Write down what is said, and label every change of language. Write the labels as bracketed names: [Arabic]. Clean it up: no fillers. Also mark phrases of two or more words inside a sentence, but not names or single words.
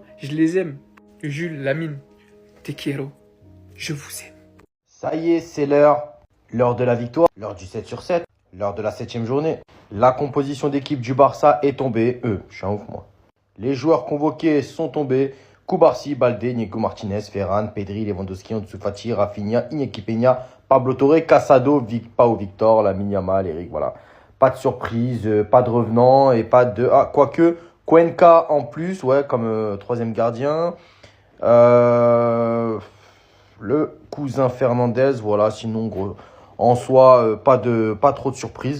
[French] Je les aime. Jules, Lamine. [Spanish] Te quiero. [French] Je vous aime. Ça y est, c'est l'heure de la victoire, l'heure du 7 sur 7, l'heure de la 7e journée. La composition d'équipe du Barça est tombée. Je suis un ouf moi. Les joueurs convoqués sont tombés. Koubarsi, Baldé, Nico Martinez, Ferran, Pedri, Lewandowski, Ansu Fati, Rafinha, Iñaki Peña, Pablo Torre, Casado, Pau Victor, Lamine Yamal, Eric, voilà. Pas de surprise, pas de revenant et pas de... Ah, quoique, Cuenca en plus, ouais, comme troisième gardien. Le cousin Fernandez, voilà, sinon gros, en soi, pas trop de surprises.